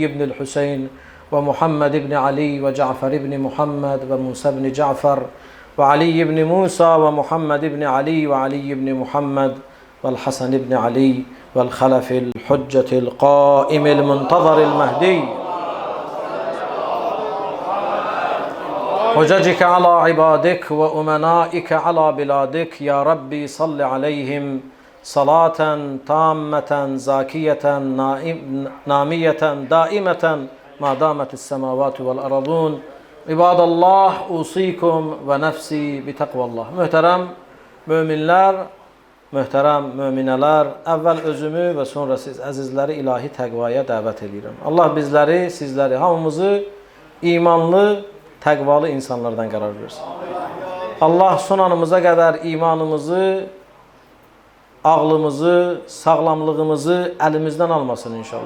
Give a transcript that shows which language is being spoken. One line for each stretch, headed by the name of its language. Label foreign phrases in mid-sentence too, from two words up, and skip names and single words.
Arabic: بن الحسين ومحمد بن علي وجعفر بن محمد وموسى بن جعفر وعلي بن موسى ومحمد بن علي وعلي بن محمد والحسن بن علي والخلف الحجة القائم المنتظر المهدي، حججك على عبادك وأمنائك على بلادك. يا ربي صل عليهم صلاة تامة زاكية نامية دائمة ما دامت السماوات والأرضون. عباد الله أوصيكم ونفسي بتقوى الله.
Azerbaijani: Möhtərəm möminlər, möhtərəm möminələr, əvvəl özümü və sonra siz əzizləri ilahi təqvaya dəvət edirəm. Allah bizləri, sizləri, hamımızı imanlı, təqvalı insanlardan qərar versin. Allah son anımıza qədər imanımızı, ağlımızı, sağlamlığımızı əlimizdən almasın inşallah.